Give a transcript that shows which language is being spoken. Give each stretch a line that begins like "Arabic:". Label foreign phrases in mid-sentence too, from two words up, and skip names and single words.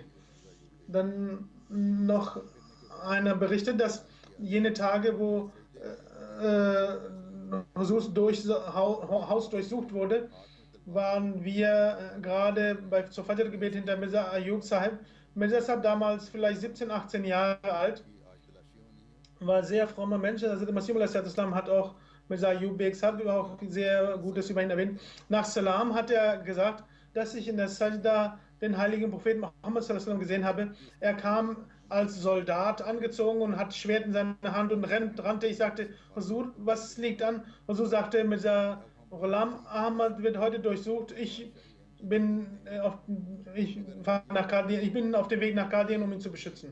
German: Dann noch einer berichtet, dass jene Tage, wo Husurs Haus durchsucht wurde, waren wir gerade zur Fajr-Gebet hinter Mirza Ayub Sahib. Mirza Sahib damals vielleicht 17, 18 Jahre alt, war ein sehr frommer Mensch. Also der Masih Islam hat auch Mirza Ayub Beg hat auch sehr Gutes über ihn erwähnt. Nach Salam hat er gesagt, dass ich in der Sajda den heiligen Propheten Muhammad
Arabic: sallallahu alaihi wasallam
German: gesehen habe. Er kam als Soldat angezogen und hat Schwert in seiner Hand und rannte. Ich sagte, Huzur, was liegt an? Huzur sagte, Mirza Ghulam Ahmad wird heute durchsucht. Bin, auf, ich, ich bin auf dem Weg nach Qadian, um ihn zu beschützen.